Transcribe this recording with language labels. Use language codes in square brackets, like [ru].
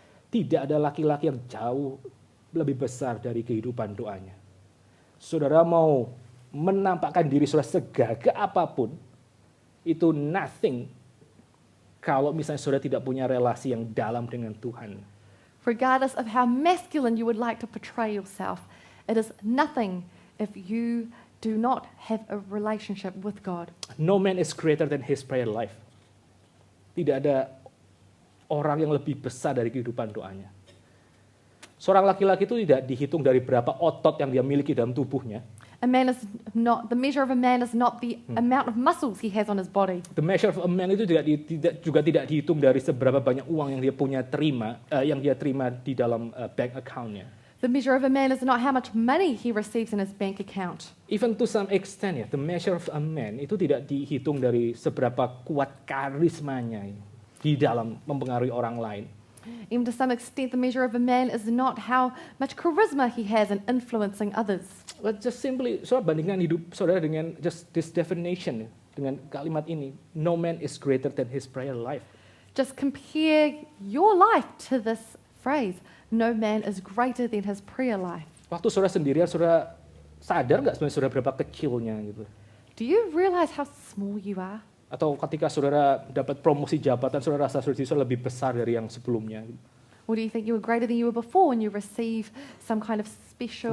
[id] Tidak ada laki-laki yang jauh lebih besar dari kehidupan doanya. Saudara mau menampakkan diri saudara segagah apapun, itu nothing kalau misalnya saudara tidak punya relasi yang dalam dengan Tuhan. [en] Regardless of how masculine you would like to portray yourself, it is nothing if you do not have a relationship with God. No man is greater than his prayer life. [id] Tidak ada orang yang lebih besar dari kehidupan doanya. Seorang laki-laki itu tidak dihitung dari berapa otot yang dia miliki dalam tubuhnya. [en] The measure of a man is not the amount of muscles he has on his body. The measure of a man [id] itu juga tidak dihitung dari seberapa banyak uang yang dia terima di dalam bank account-nya. [en] The measure of a man is not how much money he receives in his bank account. Even to some extent the measure of a man [id] itu tidak dihitung dari seberapa kuat karismanya di dalam mempengaruhi orang lain. [en] Even to some extent, the measure of a man is not how much charisma he has in influencing others. But just simply, [id] saudara bandingkan hidup saudara dengan [en] just this definition, [id] dengan kalimat ini, [en] no man is greater than his prayer life. Just compare your life to this phrase, no man is greater than his prayer life. [id] Waktu saudara sendirian, saudara sadar nggak sebenarnya saudara berapa kecilnya gitu? [en] Do you realize how small you are? [id] Atau ketika saudara dapat promosi jabatan, saudara rasa saudara lebih besar dari yang sebelumnya? [en] Or do you think you were greater than you were before when you receive some kind of special...